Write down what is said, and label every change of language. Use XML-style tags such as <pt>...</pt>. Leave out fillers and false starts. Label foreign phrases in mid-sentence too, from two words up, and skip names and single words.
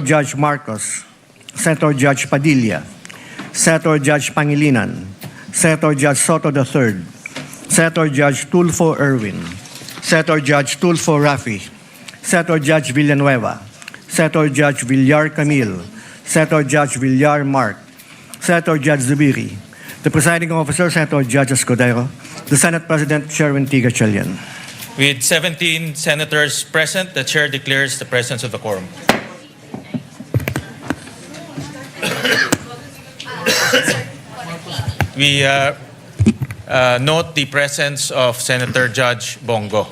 <en>Judge Marcos, Senator Judge Padilla, Senator Judge Pangilinan, Senator Judge Soto III, Senator Judge Tulfo Erwin, Senator Judge Tulfo Raffy, Senator Judge Villanueva, Senator Judge Villar Camille, Senator Judge Villar Mark, Senator Judge Zubiri, the Presiding Officer, Senator Judge Escudero, the Senate President, Chairman Tigachelian. With 17 senators present, the chair declares the presence of the quorum. We note the presence of Senator Judge Bongo.</en>